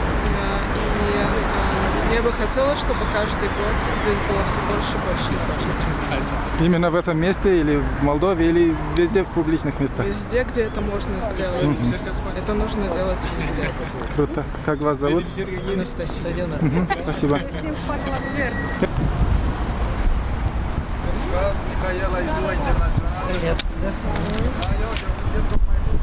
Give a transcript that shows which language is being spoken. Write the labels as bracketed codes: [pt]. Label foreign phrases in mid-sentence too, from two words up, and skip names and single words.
[ru] И я бы хотела, чтобы каждый год здесь было все больше и больше народу. Именно в этом месте или в Молдове, или везде в публичных местах? Везде, где это можно сделать. Это нужно делать везде. Круто. Как вас зовут? Анастасия. Спасибо. [ro] Mihaela, e ziua internațională. Da, eu suntem tocmai